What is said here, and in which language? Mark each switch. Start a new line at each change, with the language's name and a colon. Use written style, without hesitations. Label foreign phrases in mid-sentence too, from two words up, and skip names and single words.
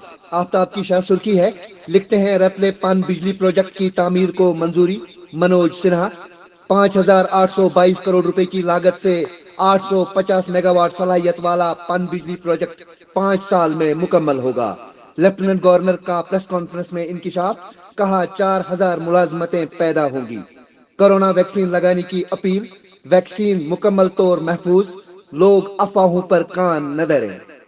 Urdu: آفتاب کی شاہ سرخی ہے، لکھتے ہیں رتلے پن بجلی پروجیکٹ کی تعمیر کو منظوری، منوج سنہا۔ 5822 کروڑ روپے کی لاگت سے 850 میگا واٹ صلاحیت والا پن بجلی پروجیکٹ 5 سال میں مکمل ہوگا۔
English: Lieutenant Governor
Urdu: کا
English: press conference
Urdu: میں انکشاف، کہا 4000 ملازمتیں پیدا ہوں گی۔ کورونا ویکسین لگانے کی اپیل، ویکسین مکمل طور محفوظ، لوگ افواہوں پر کان نہ دھریں۔